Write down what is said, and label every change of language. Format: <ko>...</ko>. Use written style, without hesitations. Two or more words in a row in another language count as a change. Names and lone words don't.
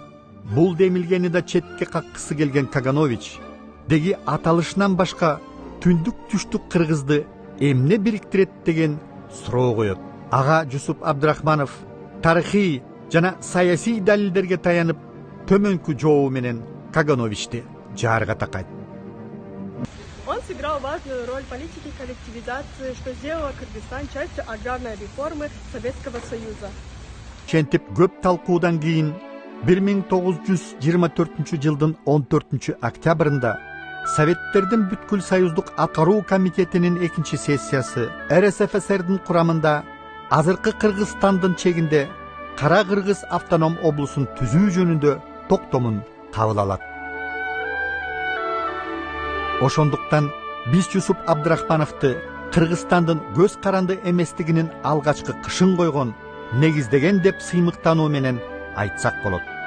<ky>Бул демилгени да четке каккысы келген Каганович деги аталышынан башка түндүк түштүк кыргызды эмне бириктирет деген суроо коет. Ага Жусуп Абдрахманов тарыхый жана саясий далилдерге таянып, төмөнкү жообу менен Кагановичти жаарга такайт.</ky> <ru>Он сыграл важную роль в политике коллективизации, что сделало Кыргызстан частью аграрной реформы Советского Союза.</ru> <ky>Чентип көп талкуудан кийин 1924 жылдын 14 октябрында Советтердин бүткүл союздук аткаруу комитетинин экинчи сессиясы РСФСРдин курамында азыркы Кыргызстандын чегинде Кара Кыргыз автоном облусун түзүү жөнүндө токтомун кабыл алат. Ошондуктан биз Жусуп Абдрахмановду Кыргызстандын көз каранды эместигинин алгачкы кышын койгон, негиздеген деп сыймыктануу менен айтсак болот.</ky>